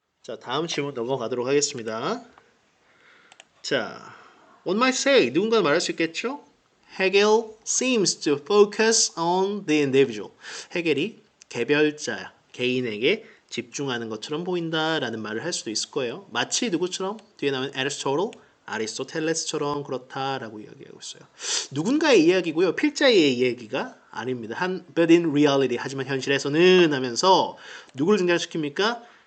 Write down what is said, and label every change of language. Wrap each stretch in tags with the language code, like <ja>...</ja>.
<ko>자, 다음 질문 넘어가도록 하겠습니다. 자,</ko> <en>one might say,</en> <ko>누군가 말할 수 있겠죠?</ko> <en>Hegel seems to focus on the individual.</en> <ko>헤겔이 개별자, 개인에게 집중하는 것처럼 보인다라는 말을 할 수도 있을 거예요. 마치 누구처럼? 뒤에 나오는 아리스토텔레스처럼 그렇다라고 이야기하고 있어요. 누군가의 이야기고요. 필자의 이야기가 아닙니다.</ko> <en>But in reality,</en> <ko>하지만 현실에서는 하면서 누구를 등장시킵니까?</ko>